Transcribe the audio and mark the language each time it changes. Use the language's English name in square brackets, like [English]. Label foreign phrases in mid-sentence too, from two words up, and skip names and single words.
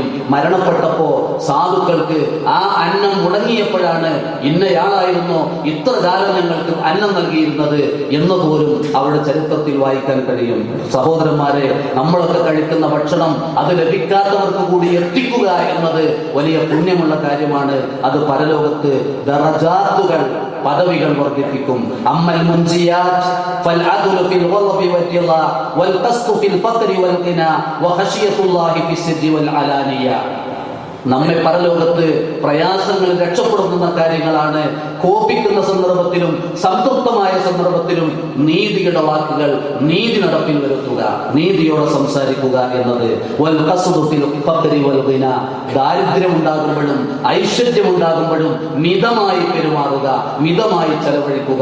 [Malayalam] മരണപ്പെട്ടപ്പോ സാധുക്കൾക്ക് ആ അന്നം മുടങ്ങിയപ്പോഴാണ് ഇന്നയാളായിരുന്നോ ഇത്ര കാലം ഞങ്ങൾക്ക് അന്നം നൽകിയിരുന്നത് എന്ന് പോലും അവരുടെ ചരിത്രത്തിൽ വായിക്കാൻ കഴിയും. സഹോദരന്മാരെ, നമ്മളൊക്കെ കഴിക്കുന്ന ഭക്ഷണം അത് ലഭിക്കാത്തവർക്ക് കൂടി എത്തിക്കുക എന്നത് വലിയ പുണ്യമുള്ള കാര്യമാണ്. അത് പരലോകത്ത് ദറജാത്തുകൾ, പദവികൾ വർദ്ധിപ്പിക്കും. [Arabic] أما المنجيات الدرجات فالعدل في الغضب والرضا والقسط في الفقر والغنى وخشية الله في السر والعلانية. [Malayalam] നമ്മെ പരലോകത്ത് പ്രയാസങ്ങൾ രക്ഷപ്പെടുത്തുന്ന കാര്യങ്ങളാണ് കോപിക്കുന്ന സന്ദർഭത്തിലും സംതൃപ്തമായ സന്ദർഭത്തിലും നീതിയുടെ വാക്കുകൾ, നീതി നടപ്പിൽ വരുത്തുക, നീതിയോടെ സംസാരിക്കുക എന്നത്. ദാരിദ്ര്യം ഉണ്ടാകുമ്പോഴും ഐശ്വര്യം ഉണ്ടാകുമ്പോഴും മിതമായി പെരുമാറുക, മിതമായി ചെലവഴിക്കുക.